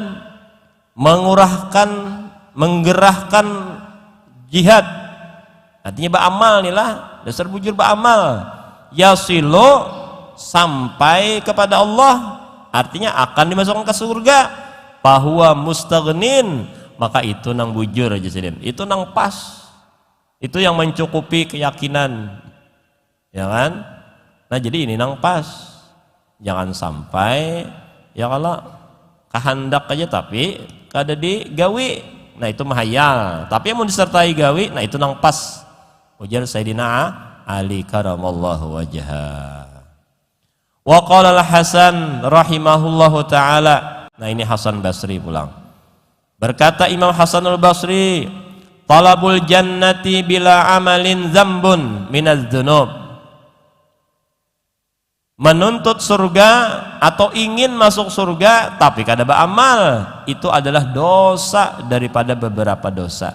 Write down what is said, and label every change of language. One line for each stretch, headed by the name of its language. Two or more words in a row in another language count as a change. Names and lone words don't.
Banjar: menggerahkan jihad, artinya beramal nih lah, dasar bujur beramal, yasilu, sampai kepada Allah, artinya akan dimasukkan ke surga, bahwa mustaghnin, maka itu nang bujur aja sidin, itu nang pas, itu yang mencukupi keyakinan, ya kan? Nah jadi ini nang pas, jangan sampai ya kalau kehendak aja tapi kada digawi, nah itu mahayal, tapi yang mau disertai gawi, nah itu nang pas. Ujar Sayyidina Ali
Arabic: كرم الله وجهه. وقال الحسن رحمه الله تعالى,
Banjar: nah ini Hasan Basri pulang, berkata Imam Hasan al-Basri,
Arabic: طلب الجنة بلا عمل ذنب من الذنوب,
Banjar: menuntut surga atau ingin masuk surga tapi kada beramal, itu adalah dosa daripada beberapa dosa.